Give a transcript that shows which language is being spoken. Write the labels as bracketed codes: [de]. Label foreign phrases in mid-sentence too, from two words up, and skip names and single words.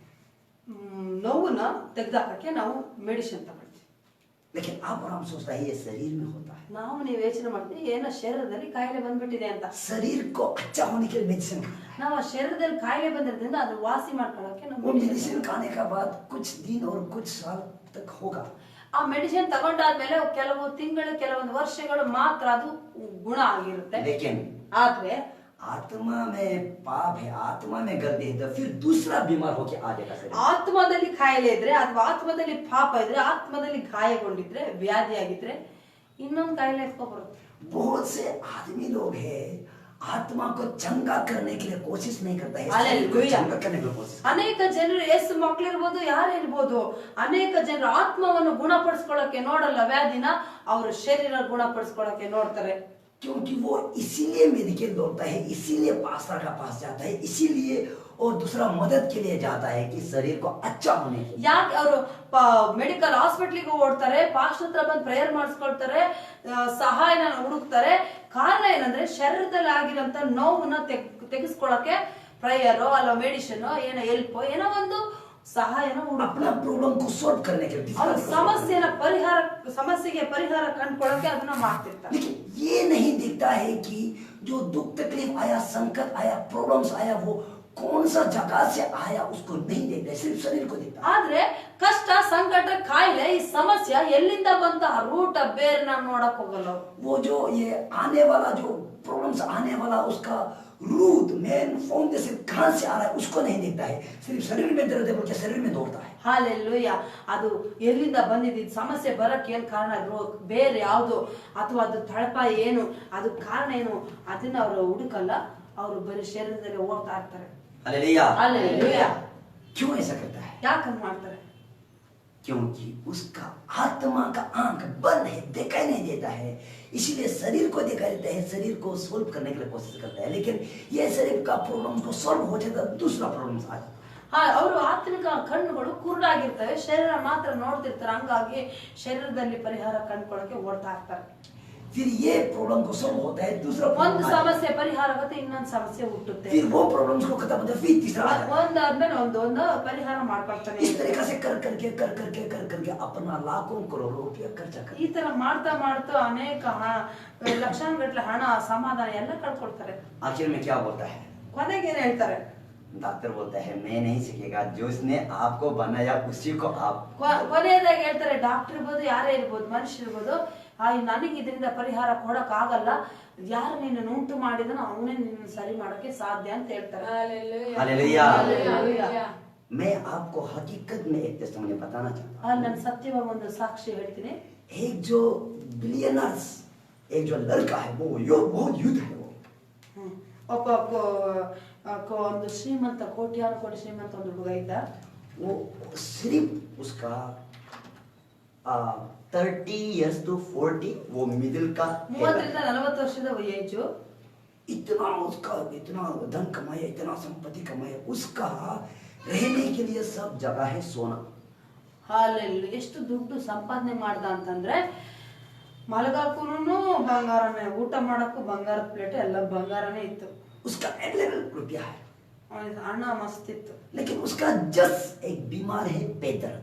[kn] ನೋವನ್ನ ತೆಗೆದಾಕಕ್ಕೆ ನಾವು ಮೆಡಿಸಿನ್ ತಗೊಳ್ತೀವಿ. [hi] लेकिन आप और हम सोचता है ये शरीर में होता है। [kn] ನಾವು ನೀವು ಯೋಚನೆ ಮಾಡ್ತೀವಿ ಏನೋ ಶರೀರದಲ್ಲಿ ಕಾಯಿಲೆ ಬಂದ್ಬಿಟ್ಟಿದೆ ಅಂತ. [hi] शरीर को अच्छा होने के लिए मेडिसिन खाना है। [kn] ನಾವು ಆ ಶರೀರದಲ್ಲಿ ಕಾಯಿಲೆ ಬಂದಿರೋದ್ರಿಂದ ಅದು ವಾಸಿ ಮಾಡ್ಕೊಳ್ಳೋಕೆ [hi] वो [kn] ನಾವು [hi] मेडिसिन खाने के बाद कुछ दिन और कुछ साल तक होगा। [kn] ಆ ಮೆಡಿಸಿನ್ ತಗೊಂಡಾದ್ಮೇಲೆ ಕೆಲವು ತಿಂಗಳು ಕೆಲವೊಂದು ವರ್ಷಗಳು ಮಾತ್ರ ಅದು ಗುಣ ಆಗಿರುತ್ತೆ. [hi] लेकिन [kn] ಆದ್ರೆ [hi] आत्मा में पाप है, आत्मा में गलती है, तो फिर दूसरा बीमार होके आ जाएगा शरीर। [kn] ಆತ್ಮದಲ್ಲಿ ಕಾಯಿಲೆ ಇದ್ರೆ ಅಥವಾ ಆತ್ಮದಲ್ಲಿ ಪಾಪ ಇದ್ರೆ, ಆತ್ಮದಲ್ಲಿ ಗಾಯಗೊಂಡಿದ್ರೆ, ವ್ಯಾಧಿ ಆಗಿದ್ರೆ ಇನ್ನೊಂದು ಕಾಯಿಲೆ ಎತ್ಕೊಬರುತ್ತೆ. [hi] बहुत से आदमी लोग हैं आत्मा को चंगा करने के लिए कोशिश नहीं करता है, शरीर को हालेलुया। चंगा करने के लिए कोशिश। [kn] ಅನೇಕ ಜನರು ಯೇಸು ಮಕ್ಕಳಿರ್ಬೋದು, ಯಾರಿರ್ಬೋದು, ಅನೇಕ ಜನರು ಆತ್ಮವನ್ನು ಗುಣಪಡಿಸ್ಕೊಳ್ಳಕ್ಕೆ ನೋಡಲ್ಲ, ವ್ಯಾಧಿನ ಅವರು ಶರೀರ ಗುಣಪಡಿಸ್ಕೊಳ್ಳಕ್ಕೆ ನೋಡ್ತಾರೆ. [hi] क्योंकि वो इसीलिए मेडिकल दौड़ता है, इसीलिए पास्टर का पास जाता है, इसीलिए और दूसरा मदद के लिए जाता है कि शरीर को अच्छा होने के लिए। [kn] ಯಾಕೆ ಅವರು [en] medical hospitalige [kn] ಓಡ್ತಾರೆ, ಪಾಸ್ಟರ್ ಹತ್ರ ಬಂದು ಪ್ರೇಯರ್ ಮಾಡಿಸ್ಕೊಳ್ತಾರೆ, ಸಹಾಯನ ಹುಡುಕ್ತಾರೆ? ಕಾರಣ ಏನಂದ್ರೆ ಶರೀರದಲ್ಲಿ ಆಗಿರೋಂತ ನೋವನ್ನ ತೆಗೆಸ್ಕೊಳಕ್ಕೆ ಪ್ರೇಯರೋ ಅಲ್ಲ ಮೆಡಿಸಿನ್ ಏನೋ ಹೆಲ್ಪ್ ಏನೋ ಒಂದು ಸಹಾಯನ [hi] अपना प्रॉब्लम को सॉल्व करने के लिए [kn] ಅವ್ರ ಸಮಸ್ಯೆಗೆ ಪರಿಹಾರ ಕಂಡುಕೊಳ್ಳೋಕೆ ಅದನ್ನ ಮಾಡ್ತಿರ್ತಾರೆ. [hi] लेकिन ये नहीं दिखता है कि जो दुख तकलीफ आया, संकट आया, प्रॉब्लम्स आया, वो कौन सा जगह से आया उसको नहीं देखता, सिर्फ शरीर को देखता है. [kn] ಆದ್ರೆ ಕಷ್ಟ ಸಂಕಟ ಕಾಯಿಲೆ ಈ ಸಮಸ್ಯೆ ಎಲ್ಲಿಂದ ಬಂತ ರೂಟ ಬೇರೆ ನಾವು ನೋಡಕ್ ಹೋಗಲ್ಲ. [hi] वो जो ये आने वाला जो प्रॉब्लम्स आने वाला उसका [en] root main foundation [hi] कहाँ से आ रहा है उसको नहीं देखता है, सिर्फ शरीर में दर्द है बोल के शरीर में दौड़ता है. [kn] ಹಾಲೆಲೂಯಾ. ಅದು ಎಲ್ಲಿಂದ ಬಂದಿದ್ದು ಸಮಸ್ಯೆ ಬರಕ್ಕೆ ಏನ್ ಕಾರಣ, ಬೇರೆ ಯಾವ್ದು ಅಥವಾ ಅದು ತಳಪ ಏನು, ಅದು ಕಾರಣ ಏನು ಅದನ್ನ ಅವರು ಹುಡುಕಲ್ಲ. ಅವರು ಬರೀ ಶರೀರದಲ್ಲಿ ಓಡ್ತಾ ಇರ್ತಾರೆ. [hi] हालेलुया। [kn] ಹಾಲೆಲೂಯಾ. [hi] क्यों ऐसा करता है? [kn] ಯಾಕಂತ ಮಾಡ್ತಾರೆ? [hi] क्योंकि उसका आत्मा का आंख बंद है, दिखाई नहीं देता है, इसीलिए शरीर को दिखाई देता है, शरीर को सोल्व करने के लिए कोशिश करता है. लेकिन ये शरीर का प्रॉब्लम को सोल्व हो जाता है, दूसरा प्रॉब्लम आ जाता है. [kn] ಅವರು ಆತ್ಮಿಕ ಕಣ್ಣುಗಳು ಕುರುಡಾಗಿರ್ತವೆ, ಶರೀರ ಮಾತ್ರ ನೋಡ್ತಿರ್ತಾರೆ. ಹಂಗಾಗಿ ಶರೀರದಲ್ಲಿ ಪರಿಹಾರ ಕಂಡುಕೊಳ್ಳೋಕೆ ಓಡ್ತಾ ಇರ್ತಾರೆ. [hi] फिर ये प्रॉब्लम को सोल्व होता है, दूसरा [kn] ಒಂದು ಸಮಸ್ಯೆ ಪರಿಹಾರ ಆಗುತ್ತೆ, ಇನ್ನೊಂದು ಸಮಸ್ಯೆ ಹುಟ್ಟುತ್ತೆ. [hi] फिर वो प्रॉब्लम्स को खत्म होता है, फिर तीसरा आ जाता है. [kn] ಒಂದಾದ್ಮೇಲೆ ಒಂದು ಪರಿಹಾರ ಮಾಡ್ಕೊಳ್ತಾನೆ. [hi] इस तरीके से कर करके अपना लाखों करोड़ों रुपया खर्चा कर. [kn] ಈ ತರ ಮಾಡ್ತಾ ಅನೇಕ ಲಕ್ಷಾನುಗಟ್ಟಲೆ ಹಣ, ಸಮಾಧಾನ ಎಲ್ಲ ಕಳ್ಕೊಳ್ತಾರೆ. [hi] आखिर में क्या बोलता है? [kn] ಕೊನೆಗೆ ಏನ್ ಹೇಳ್ತಾರೆ? [hi] डॉक्टर बोलता है मैं नहीं सीखेगा, जो उसने आपको बनाया उसी को आप. [kn] ಕೊನೆಯದಾಗಿ ಹೇಳ್ತಾರೆ, ಡಾಕ್ಟರ್ ಇರ್ಬೋದು, ಯಾರೇ ಇರ್ಬೋದು, ಮನುಷ್ಯ ಇರ್ಬೋದು, ನನಗೆ ಇದರಿಂದ ಪರಿಹಾರ ಕೊಡಕ್ ಆಗಲ್ಲ, ಯಾರು ನಿನ್ನ ಉಂಟು ಮಾಡಿದನೋ ಅವನೇ ನಿನ್ನ ಸರಿ ಮಾಡಕ್ಕೆ ಸಾಧ್ಯ ಅಂತ ಹೇಳ್ತಾರೆ. [hi] हालेलुया। मैं आपको हकीकत में एक टेस्टिमनी बताना चाहता हूँ. [kn] ನಾನು ಸತ್ಯವಾಗಿ ಒಂದು ಸಾಕ್ಷಿ ಹೇಳ್ತೀನಿ. [hi] एक जो बिलियनर्स, एक जो लड़का है वो बहुत युद्ध है. [kn] ಒಬ್ಬ ಒಂದು ಶ್ರೀಮಂತ, ಕೋಟ್ಯಾನುಕೋಟಿ ಶ್ರೀಮಂತ ಒಂದು ಹುಡುಗ ಇದ್ದ. [hi] वो सिर्फ उसका [en] 30 years to 40 [hi] वो मिडिल का [kn] 30 ರಿಂದ 40 ವರ್ಷದ ಏಜು. [hi] इतना उसका इतना धन कमाया, इतना संपत्ति कमाया, उसका रहने के लिए सब जगह है सोना. [kn] ಹಾಲೆಲ್ಲೂಯಾ. ಎಷ್ಟು ದುಡ್ಡು ಸಂಪಾದನೆ ಮಾಡ್ದ ಅಂತಂದ್ರೆ ಮಲಗಾಕೂನು ಬಂಗಾರನೇ, ಊಟ ಮಾಡಕ್ಕೂ ಬಂಗಾರದ ಪ್ಲೇಟ್ ಎಲ್ಲ ಬಂಗಾರನೇ ಇತ್ತು. [hi] उसका अवेलेबल रुपया है, [kn] ಹಣ ಮಸ್ತ್ ಇತ್ತು. [hi] लेकिन उसका जस्ट एक बीमार है पेट दर्द.